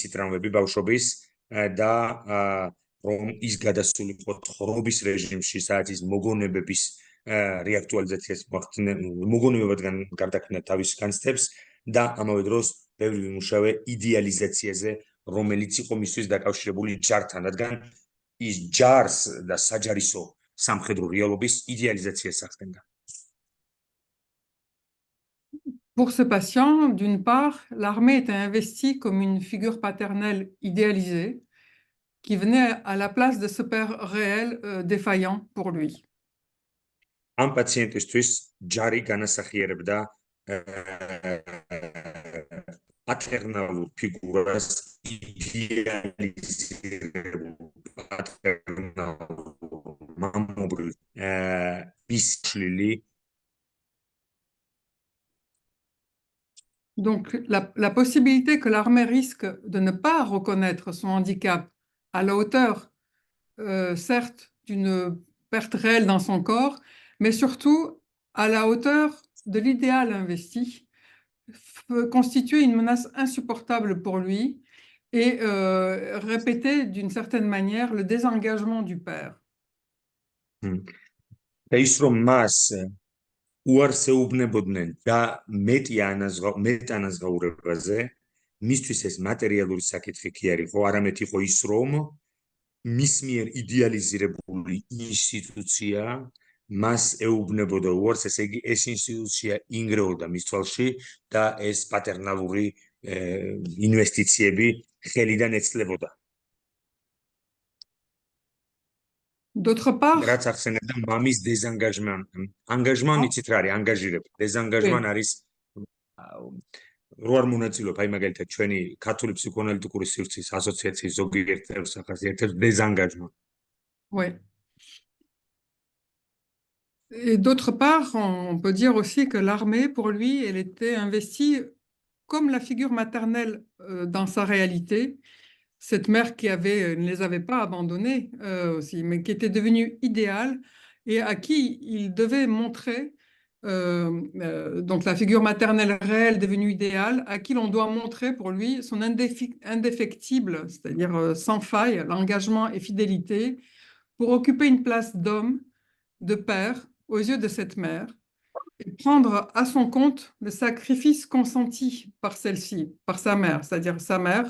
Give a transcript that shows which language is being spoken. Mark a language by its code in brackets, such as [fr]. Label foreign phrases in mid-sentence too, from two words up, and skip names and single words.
[ka] ტრამვები ბავშვობის და რომ ის გადასულიყო თხრობის რეჟიმში, სადაც ის მოგონებების რეაქტუალიზაციას მოგონებებად გარდაქმნა თავის განცდებს და ამავე დროს ბევრი ვიმუშავე იდეალიზაციაზე, რომელიც იყო მისთვის დაკავშირებული ჯართან, რადგან ის ჯარს და საჯარისო სამხედრო რეალობის იდეალიზაციას ახდენდა. [fr] Pour ce patient, d'une part, l'armée était investie comme une figure paternelle idéalisée qui venait à la place de ce père réel défaillant pour lui. [ka] ამ პაციენტისთვის ჯარი განასახიერებდა პატერნალურ ფიგურას, იდეალიზირებულ პატერნალურ მამობრივ ისშლილი. [fr] Donc, la possibilité que l'armée risque de ne pas reconnaître son handicap à la hauteur, certes, d'une perte réelle dans son corps, mais surtout à la hauteur de l'idéal investi, peut constituer une menace insupportable pour lui et répéter d'une certaine manière le désengagement du père. [ka] და ის რომ მას უარს ეუბნებოდნენ და მეტ ანაზღაურებაზე, მისთვის ეს მატერიალური საკითხი კი არ იყო, არამედ იყო ის, რომ მის მიერ იდეალიზირებული ინსტიტუცია მას ეუბნებოდა უარს, ესე იგი ეს ინსტიტუცია ინგრეოდა მის თვალში და ეს პატერნალური ინვესტიციები ხელიდან ეცლებოდა. [fr] D'autre part, [ka] რაც ახსენებდა მამის ანგაჟმან იცით რა არის, ანგაჟირება. დეზანგაჟმან არის რო არ მონაწილეობ, აი მაგალითად ჩვენი ქართული ფსიქოანალიტიკური სივრცის ასოციაციის ზოგიერთ წევრს ახასიათებს დეზანგაჟმან. [fr] Oui. Et d'autre part, on peut dire aussi que l'armée, pour lui, elle était investie comme la figure maternelle dans sa réalité. Cette mère qui ne les avait pas abandonnés aussi, mais qui était devenue idéale et à qui il devait montrer, donc la figure maternelle réelle devenue idéale, à qui l'on doit montrer pour lui son indéfectible, c'est-à-dire sans faille, l'engagement et fidélité, pour occuper une place d'homme, de père, aux yeux de cette mère, et prendre à son compte le sacrifice consenti par celle-ci, par sa mère, c'est-à-dire sa mère.